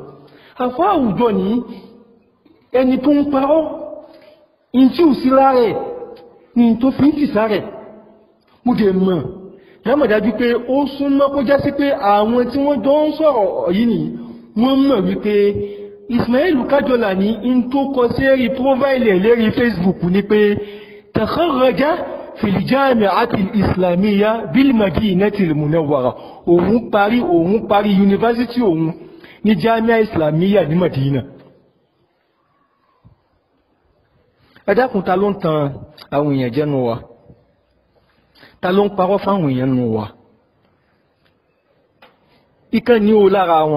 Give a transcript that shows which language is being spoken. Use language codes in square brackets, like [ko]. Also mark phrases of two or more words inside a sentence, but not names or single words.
[yo] Àfáà àwùjọ ní ẹni tó ń parọ́ in tí ò sí lára ní tó fi ń tì sáré mo dẹ̀ mọ̀ lámọ̀dájú pé ó súnmọ́ kó já sí pé àwọn tí wọ́n jọ ń sọ̀rọ̀ yìí ni wọ́n mọ̀ wípé Ismail Kájọlà ní in tó kọ sí ẹ̀rí prófáìlì lérí Facebook ní pé [ar] تخرج في الجامعة الإسلامية بالمدينة المنورة [yo] òun parí yunifásitì òun ní Jamia Islamiyya ní Madina. Ẹ dákun, ta ló ń tan àwọn èèyàn jẹ nínú wa? Ta ló ń parọ́ fáwọn èèyàn nínú wa? Ìkan ní o lára wọn.